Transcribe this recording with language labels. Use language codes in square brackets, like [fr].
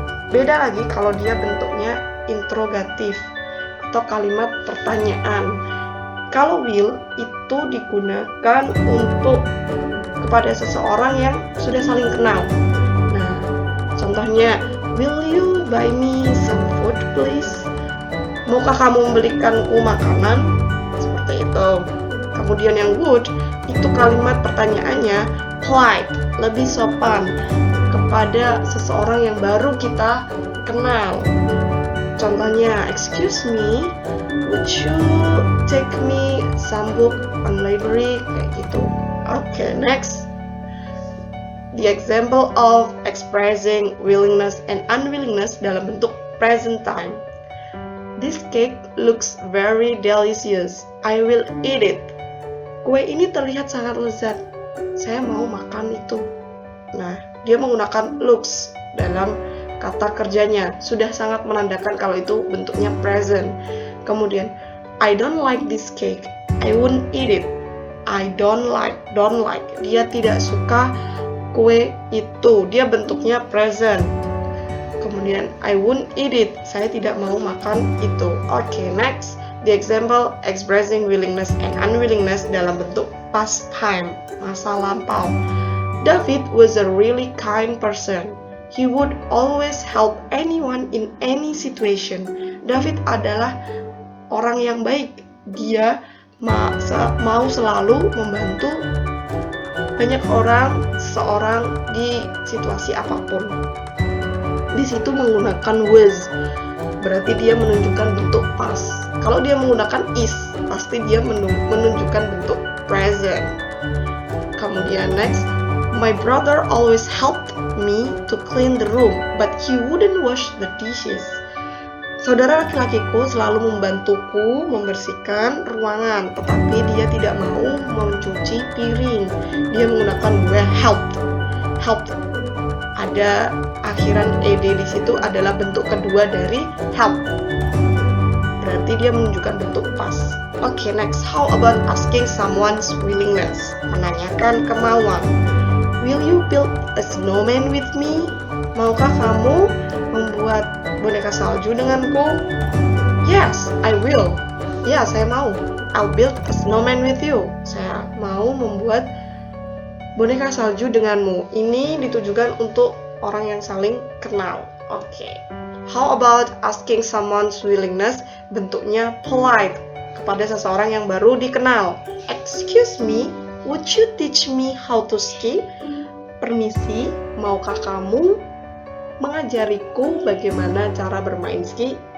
[id] Beda lagi kalau dia bentuknya interrogatif atau kalimat pertanyaan. Kalau will itu digunakan untuk kepada seseorang yang sudah saling kenal. Nah, contohnya, [en] will you buy me some food please? [id] Maukah kamu membelikanku makanan? Seperti itu. Kemudian yang would, itu kalimat pertanyaannya polite, lebih sopan kepada seseorang yang baru kita kenal. Contohnya, [en] excuse me, would you take me some book on library? [id] Kayak gitu. [en] Okay, next. The example of expressing willingness and unwillingness [id] dalam bentuk [en] present time. This cake looks very delicious. I will eat it. [id] Kue ini terlihat sangat lezat. Saya mau makan itu. Nah, dia menggunakan looks dalam kata kerjanya. Sudah sangat menandakan kalau itu bentuknya present. Kemudian, [en] I don't like this cake. I wouldn't eat it. I don't like. [id] Dia tidak suka kue itu. Dia bentuknya present. Kemudian, [en] I wouldn't eat it. [id] Saya tidak mau makan itu. [en] Okay, next. The example expressing willingness and unwillingness [id] dalam bentuk [en] past time, [id] masa lampau. [en] David was a really kind person. He would always help anyone in any situation. [id] David adalah orang yang baik. Dia mau selalu membantu banyak orang, seorang di situasi apapun. Di situ menggunakan was, berarti dia menunjukkan bentuk past. Kalau dia menggunakan is, pasti dia menunjukkan bentuk present. Kemudian [en] next, my brother always helped me to clean the room, but he wouldn't wash the dishes. [id] Saudara laki-lakiku selalu membantuku membersihkan ruangan, tetapi dia tidak mau mencuci piring. Dia menggunakan well helped. Ada akhiran ed di situ adalah bentuk kedua dari help. Berarti dia menunjukkan bentuk past. [en] Okay, next. How about asking someone's willingness? [id] Menanyakan kemauan. [en] Will you build a snowman with me? [id] Maukah kamu membuat boneka salju denganku? [en] Yes, I will. [id] Ya, saya mau. [en] I'll build a snowman with you. [id] Saya mau membuat boneka salju denganmu. Ini ditujukan untuk orang yang saling kenal. Oke. [en] How about asking someone's willingness? [id] Bentuknya polite kepada seseorang yang baru dikenal. [en] Excuse me, would you teach me how to ski? [id] Permisi, maukah kamu mengajariku bagaimana cara bermain ski?